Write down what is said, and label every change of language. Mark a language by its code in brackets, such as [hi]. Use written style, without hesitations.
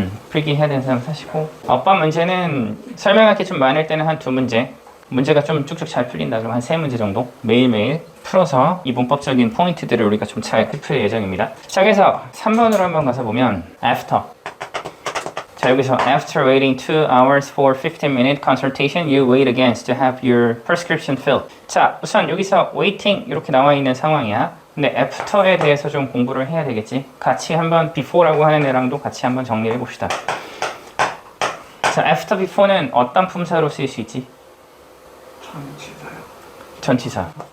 [ko] 필기 해야 되는 사람 사시고, 어법 문제는 설명할 게 좀 많을 때는 한 2문제, 문제가 좀 쭉쭉 잘 풀린다 그러면 한 3문제 정도 매일매일 풀어서 이 문법적인 포인트들을 우리가 좀 잘 흡수할 예정입니다. 자, 그래서 3번으로 한번 가서 보면 after. 자, 여기서 [en] after waiting 2 hours for 15-minute consultation, you wait again to have your prescription filled. [ko] 자, 우선 여기서 waiting 이렇게 나와 있는 상황이야. 근데 after에 대해서 좀 공부를 해야 되겠지. 같이 한번 before라고 하는 애랑도 같이 한번 정리해 봅시다. 자, after before는 어떤 품사로 쓰일 수 있지? 전치사요. 전치사.